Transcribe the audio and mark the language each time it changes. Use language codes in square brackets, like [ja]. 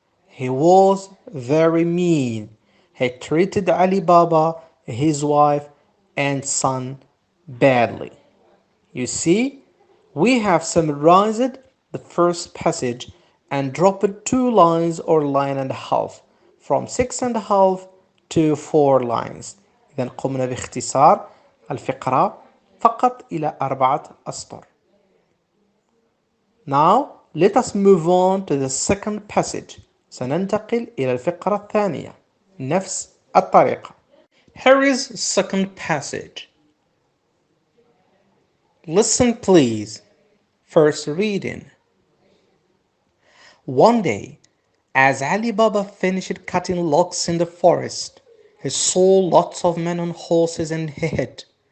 [en] He was very mean. He treated Ali Baba, his wife and son badly. You see, we have summarized the first passage and dropped 2 lines or line and a half from 6.5 to 4 lines. [ar] إذن قمنا باختصار الفقرة فقط إلى 4 أسطر. [en] Now let us move on to the second passage. [ar] سننتقل إلى الفقرة الثانية نفس الطريقة. [en] Here is the second passage. Listen please. First reading. One day, as Ali Baba finished cutting logs in the forest, he saw lots of men on horses and he hid.